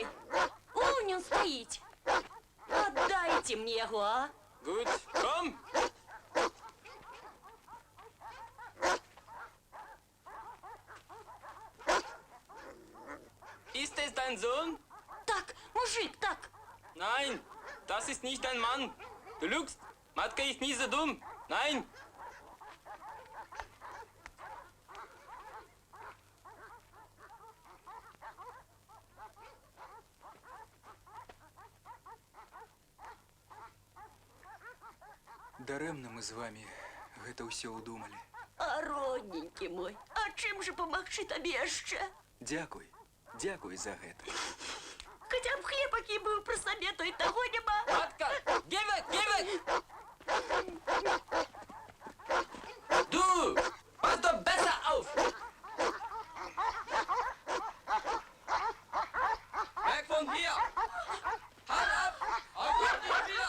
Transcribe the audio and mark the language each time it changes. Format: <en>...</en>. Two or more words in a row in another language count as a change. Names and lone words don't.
<ru>Он он стоит. Отдайте мне его, а?</ru> <de>Gut, komm! Ist es dein Sohn?</de> <ru>Так, мужик, так.</ru> <de>Nein, das ist nicht dein Mann. Du lügst. Matka ist nie so dumm. Nein.</de> <be>Дарэмна мы з вами гэта ўсё ўдумалі. А родненькі мой, а чым же помагчы табе яшчэ? Дзякуй за гэта. Хаця б хлеб, які быў пры сабе, то і таго няма.</be> <de>Matka, geh weg, geh weg! Du, pass doch besser auf! Weg von hier! Halt ab! Auf dich wieder!</de>